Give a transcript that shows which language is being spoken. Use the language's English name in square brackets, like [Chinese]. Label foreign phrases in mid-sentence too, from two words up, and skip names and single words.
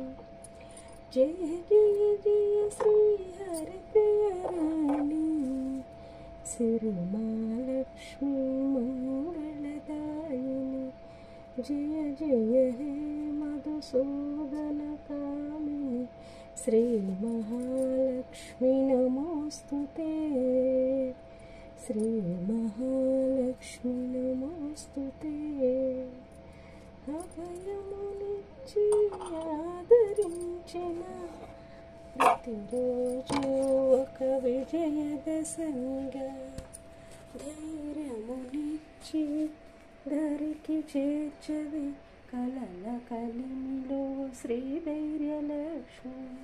[Sanskrit] जय जय जय श्री हरिप्रियराणी श्रीमहालक्ष्मी मंगलदायिनी। जय जय हे मधुसूदन कामिनी श्री महालक्ष्मी नमोस्तुते। श्री महालक्ष्मी नमोस्तुते। [Telugu] అభయమునిచ్చి ఆదరించిన ప్రతిరోజు ఒక విజయదశమిగా ధైర్యమునిచ్చి ధరికి చేర్చవి కలల కలిమిలో శ్రీధైర్యలక్ష్మి।